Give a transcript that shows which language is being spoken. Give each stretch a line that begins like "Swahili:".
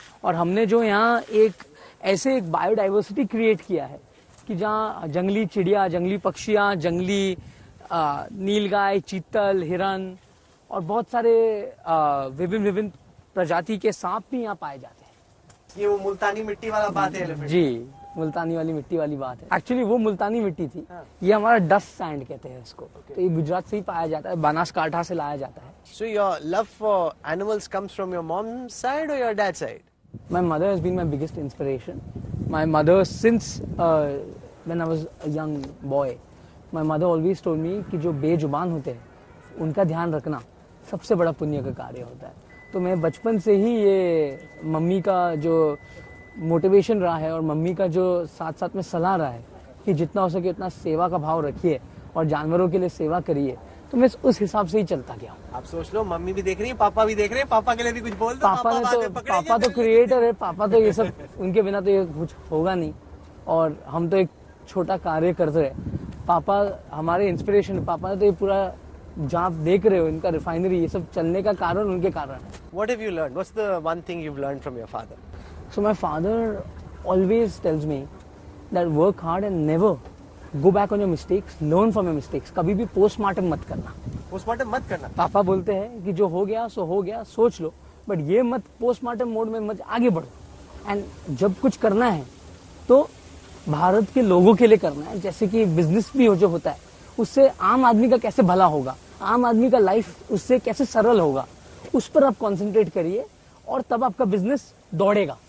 Hindi: और हमने जो यहाँ एक बायोडाइवर्सिटी क्रिएट किया है कि जहाँ जंगली चिड़िया, जंगली पक्षियाँ, जंगली नीलगाय, चीतल, हिरन और बहुत सारे विभिन्न प्रजाति के सांप भी यहाँ पाए जाते हैं. ये वो मुल्तानी मिट्टी वाला बात है. जी, मुल्तानी वाली मिट्टी वाली बात है. एक्चुअली वो मुल्तानी मिट्टी थी. ये हमारा डस्ट सैंड कहते हैं इसको. तो ये गुजरात से ही पाया जाता है, बनासकांठा से लाया जाता है.
English: So your love for animals comes from your mom's side or your dad's side? My mother has been my biggest inspiration. My mother, since when I was a young boy, my mother always told me
Hindi: कि जो बेजुबान होते हैं उनका ध्यान रखना सबसे बड़ा पुण्य का कार्य होता है. तो मैं बचपन से ही ये मम्मी का जो मोटिवेशन रहा है और मम्मी का जो साथ साथ में सलाह रहा है कि जितना हो सके उतना सेवा का भाव रखिए और जानवरों के लिए सेवा करिए, तो मैं उस हिसाब से ही चलता गया हूँ. आप सोच लो, मम्मी भी देख रही है, पापा भी देख रहे हैं. पापा के लिए भी कुछ बोल दो. पापा तो क्रिएटर है. पापा तो ये सब, उनके बिना तो ये कुछ होगा नहीं. और हम तो एक छोटा कार्य करते हैं. पापा हमारे इंस्पिरेशन. पापा ने तो ये पूरा जहाँ आप देख रहे हो इनका रिफाइनरी, ये सब चलने का कारण उनके कारण.
English: What have you learned? What's the one thing you've learned from your father? So my father always tells me that work hard and never go back on your mistakes. Learn from your mistakes.
Hindi: कभी भी postmortem मत करना. Postmortem मत करना. पापा बोलते हैं कि जो हो गया सो हो गया, सोच लो, बट ये मत पोस्टमार्टम मोड में मत आगे बढ़ो. एंड जब कुछ करना है तो भारत के लोगों के लिए करना है. जैसे कि बिजनेस भी जो होता है उससे आम आदमी का कैसे भला होगा, आम आदमी का लाइफ उससे कैसे सरल होगा, उस पर आप कंसंट्रेट करिए और तब आपका बिजनेस दौड़ेगा.